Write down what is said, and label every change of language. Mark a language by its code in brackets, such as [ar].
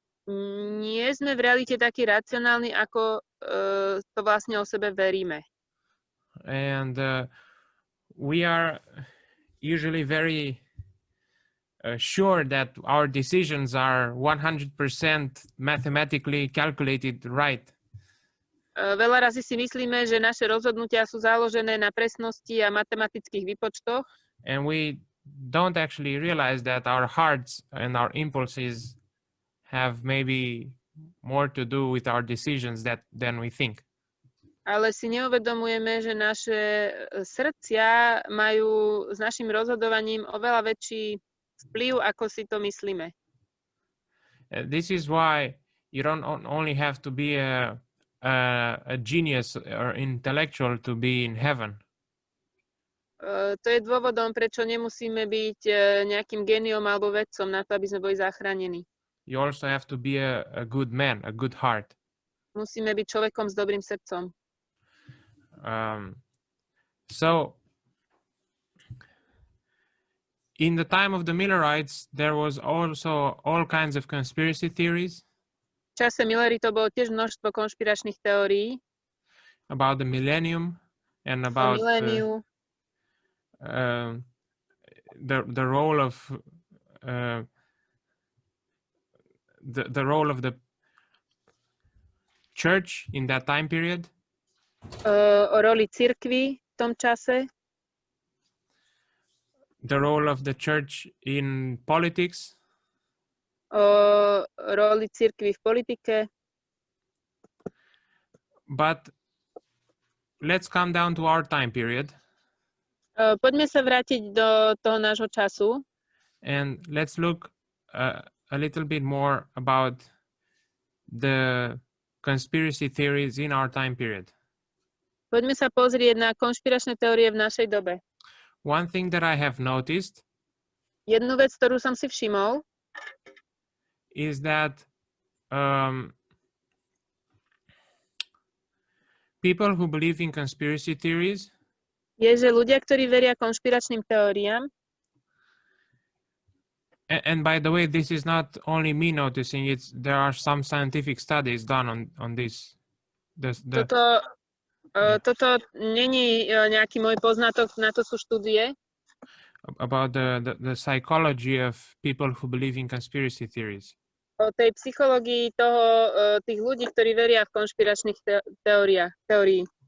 [sk] Nie sme v realite takí racionálni, ako to vlastne o sebe veríme. [en] And we are usually very sure that our decisions are 100% mathematically calculated right. [sk] Veľa razy si myslíme, že naše rozhodnutia sú založené na presnosti a matematických výpočtoch. [en] And we don't actually realize that our hearts and our impulses have maybe more to do with our decisions than we think. [sk] Ale si neuvedomujeme, že naše srdcia majú s našim rozhodovaním oveľa väčší vplyv, ako si to myslíme. [en] This is why you don't only have to be a genius or intellectual to be in heaven. [sk] To je dôvodom, prečo nemusíme byť nejakým géniom alebo vedcom na to, aby sme boli zachránení. [en] You also have to be a good man, a good heart. [sk] Musíme byť človekom s dobrým srdcom. [en] So in the time of the Millerites, there was also all kinds of conspiracy theories. [sk] V čase Milleritov bolo tiež množstvo konšpiračných teórií. [en] About the millennium and about the role of the role of the church in that time period. [sk] o roli cirkvi v tom čase, [en] the role of the church in politics, [sk] o roli cirkvi v politike. [en] but let's come down to our time period [sk] Poďme sa vrátiť do toho nášho času [en] and let's look a little bit more about the conspiracy theories in our time period. [sk] Poďme sa pozrieť na konšpiračné teórie v našej dobe. [en] One thing that I have noticed [sk] Jednu vec, ktorú som si všimol, [en] is that people who believe in conspiracy theories [sk] je, že ľudia, ktorí veria konšpiračným teóriám, [en] and by the way, this is not only me noticing, there are some scientific studies done on this. [sk] Toto není nejaký môj poznatok, na to sú štúdie. [en] About the psychology of people who believe in conspiracy theories. [sk] O tej psychológii tých ľudí, ktorí veria v konšpiračných teórií.